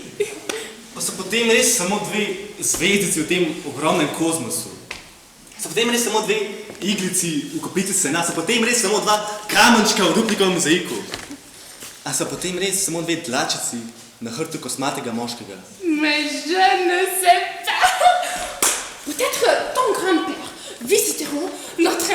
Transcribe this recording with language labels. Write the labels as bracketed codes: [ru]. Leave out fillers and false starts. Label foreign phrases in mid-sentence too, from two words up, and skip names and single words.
[sl] Pa so potem res samo dve zvezdici v tem ogromnem kozmosu. So potem res samo dve iglici v kopici sena, so potem res samo dva kamenčka v duplikovem mozaiku. A so potem res samo dve dlačici na hrbtu kosmatega moškega. [fr] Mais je ne sais pas. Peut-être ton grand-père visiteront notre